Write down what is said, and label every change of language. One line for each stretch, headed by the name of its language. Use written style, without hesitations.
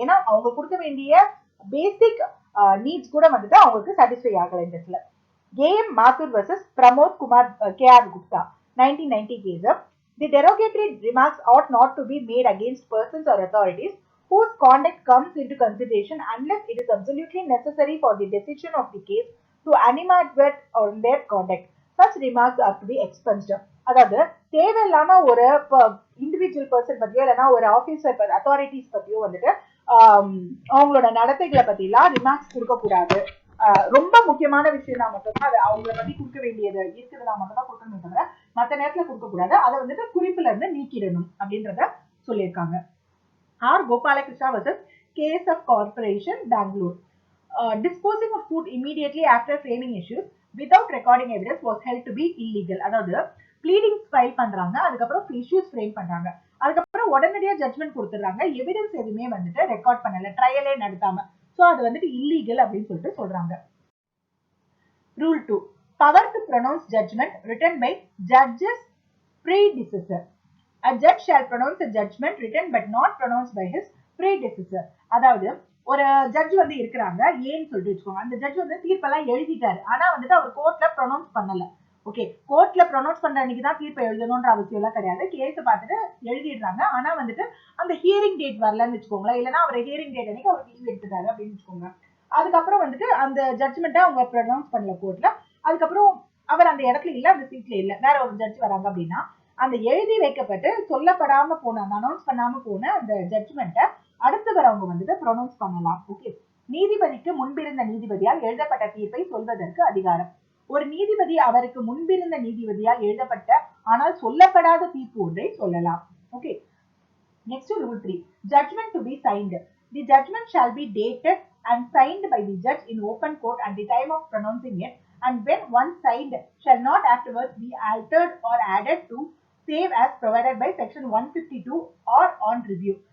Tamil: ஏன்னா அவங்க கொடுக்க வேண்டிய பேசிக் நீட்ஸ் கூட வந்துட்டு அவங்களுக்கு சாட்டிஸ்ஃபை ஆகல. இந்த இடத்துல A.M.
English: Mathur versus Pramod Kumar K.R. Gupta, 1990 case. The derogatory remarks ought not to be made against persons or authorities whose conduct comes into consideration unless it is absolutely necessary for the decision of the case to animadvert on their conduct. Such remarks are to be expunged.
Tamil: அதாவது தேவையில்லாம ஒரு individual person பத்தியோ இல்லைன்னா ஒரு officer authorities பத்தியோ வந்துட்டு அவங்களோட நடத்தைகளை பத்திலாம் ரிமார்க்ஸ் கொடுக்க கூடாது ரொம்ப முக்கியமான விஷயம்னா மட்டும்தான் அது அவங்கள பத்தி கொடுக்க வேண்டியது இருக்குதுன்னா மட்டும் தான் கொடுக்கணுமே தவிர மற்ற நேரத்துல கொடுக்க கூடாது. அதை வந்துட்டு குறிப்புல இருந்து நீக்கிடணும் அப்படின்றத சொல்லியிருக்காங்க.
English: R Gopalakrishna vs KSF Corporation, Bangalore. Disposing of food immediately after framing issues without recording evidence was held to be illegal.
Tamil: அதாவது ப்ளீடிங் ஃபைல் பண்றாங்க, அதுக்கப்புறம் இஷ்யூஸ் ஃப்ரேம் பண்றாங்க, அதுக்கப்புறம் உடனடியா ஜட்மெண்ட் கொடுத்துறாங்க, எவிடன்ஸ் எதுவுமே வந்துட்டு ரெக்கார்ட் பண்ணல, ட்ரையலே நடத்தாம. சோ அது வந்துட்டு இல்லீகல் அப்படின்னு சொல்லிட்டு சொல்றாங்க.
English: Rule 2. Power to pronounce judgment written by judge's predecessor. A judge shall pronounce a judgment written but not pronounced by his predecessor.
Tamil: அதாவது ஒரு ஜட்ஜ் வந்து இருக்கிறாங்க ஏன்னு சொல்லிட்டு வச்சுக்கோங்க. அந்த ஜட்ஜ் வந்து தீர்ப்பெல்லாம் எழுதிட்டாரு, ஆனா வந்துட்டு அவர் கோர்ட்ல ப்ரொனவுன்ஸ் பண்ணல. ஓகே, கோர்ட்ல ப்ரொனவுன்ஸ் பண்ற அன்னைக்கு தான் தீர்ப்பை எழுதணும்ன்ற அவசியம் எல்லாம் கிடையாது. கேஸை பார்த்துட்டு எழுதிடுறாங்க, ஆனா வந்துட்டு அந்த ஹியரிங் டேட் வரலன்னு வச்சுக்கோங்களேன், இல்லைன்னா அவர் ஹியரிங் டேட் அன்னைக்கு அவர் லீவ் எடுத்துட்டாரு அப்படின்னு வச்சுக்கோங்க. அதுக்கப்புறம் வந்துட்டு அந்த ஜட்ஜ்மெண்ட்டை அவங்க ப்ரொனவுன்ஸ் பண்ணல கோர்ட்ல. அதுக்கப்புறம் அவர் அந்த இடத்துல இல்ல, அந்த சீட்ல இல்ல, வேற ஒரு ஜட்ஜ் வராங்க அப்படின்னா அந்த எழுதி வைக்கப்பட்டு சொல்லப்படாம போன, அந்த அனௌன்ஸ் பண்ணாம போன அந்த ஜட்ஜ்மெண்ட்டை அடுத்து வரவங்க வந்துட்டு ப்ரொனவுன்ஸ் பண்ணலாம். ஓகே, நீதிபதிக்கு முன்பிருந்த நீதிபதியால் எழுதப்பட்ட தீர்ப்பை சொல்வதற்கு அதிகாரம். ஒரு நீதிபதி அவருக்கு முன்பிருந்த நீதிபதியால் எழுதப்பட்ட ஆனால் சொல்லப்படாத தீர்ப்பு ஒன்றை சொல்லலாம்.
English: Okay, next rule 3. Judgment to be signed. The judgment shall be dated and signed by the judge in open court at the time of pronouncing it, and when once signed shall not afterwards be altered or added to save as provided by section 152 or on review.